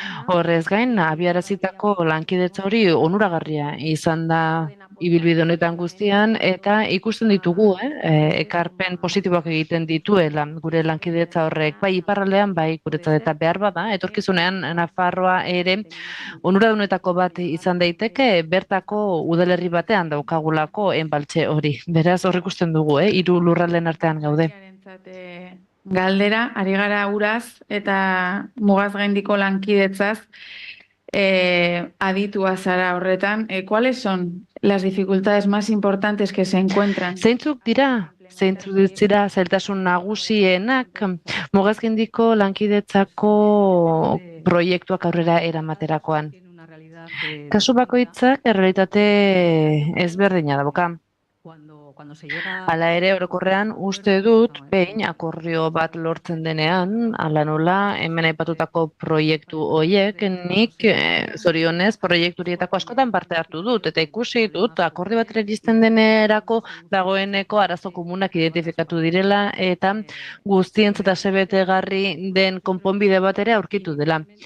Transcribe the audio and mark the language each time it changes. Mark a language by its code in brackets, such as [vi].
[eu] Horrez gain, abiarazitako lankidetza hori onuragarria izan da ibilbide honetan guztian, eta ikusten ditugu, ekarpen positiboak egiten dituela gure lankidetza horrek, bai iparraldean, bai guretzat eta behar bada, etorkizunean Nafarroa ere onuradunetako bat izan daiteke, bertako udalerri batean daukagulako enbaltze hori. Beraz, hor ikusten dugu, hiru lurralden artean gaude. Galdera, ari gara uraz eta mugaz gaindiko lankidetzaz, aditua zara horretan, [es] ¿cuáles son las dificultades más importantes que se encuentran? [eu] Zeintzuk dira zailtasun nagusienak mugazgendiko lankidetzako proiektuak aurrera eramaterakoan. Kasu bakoitzak errealitate ezberdina dauka. Hala ere, orokorrean uste dut behin akordio bat lortzen denean, hala nola, hemen aipatutako proiektu horiek, nik zorionez proiekturietako askotan parte hartu dut, eta ikusi dut akordio bat iristen denerako dagoeneko arazo komunak identifikatu direla, eta guztientzat asebetegarri den konponbide bat ere aurkitu dela.